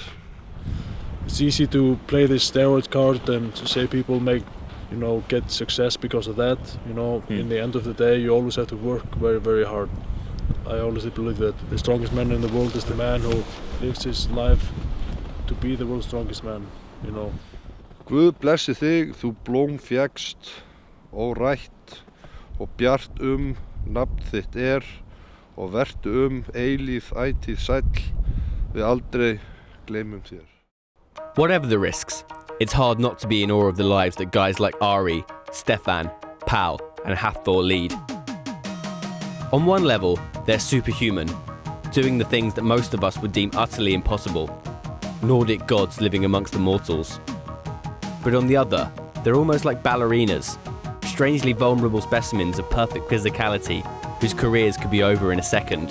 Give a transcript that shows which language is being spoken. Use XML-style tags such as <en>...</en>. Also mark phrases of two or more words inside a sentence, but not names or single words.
<en>It's easy to play this steroid card and to say people get success because of that. You know, in the end of the day, you always have to work very, very hard. I always believe that the strongest man in the world is the man who lives his life to be the world's strongest man, you know.</en> <is>Guð blessi þig, þú blóm fékkst, órætt, og bjart nafn þitt og vertu eilíð ætíð sæll, við aldrei gleymum þér.</is> <en>Whatever the risks, it's hard not to be in awe of the lives that guys like Ari, Stefán, Paul, and Hafthor lead. On one level, they're superhuman, doing the things that most of us would deem utterly impossible. Nordic gods living amongst the mortals. But on the other, they're almost like ballerinas, strangely vulnerable specimens of perfect physicality whose careers could be over in a second.</en>